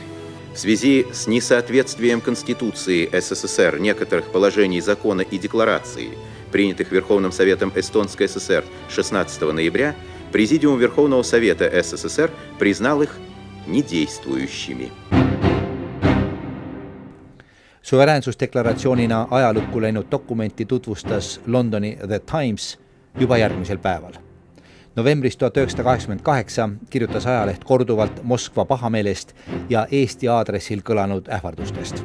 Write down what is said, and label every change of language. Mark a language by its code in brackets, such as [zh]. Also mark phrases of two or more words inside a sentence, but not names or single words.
[ru] В связи с несоответствием Конституции СССР некоторых положений закона и декларации, принятых Верховным Советом Эстонской ССР 16 ноября, Президиум Верховного Совета СССР признал их недействующими. [et] Suveräänsusdeklaratsioonina ajalukku läinud dokumenti tutvustas Londoni The Times juba järgmisel päeval. Novembris 1988 kirjutas ajaleht korduvalt Moskva pahameelest ja Eesti aadressil kõlanud ähvardustest.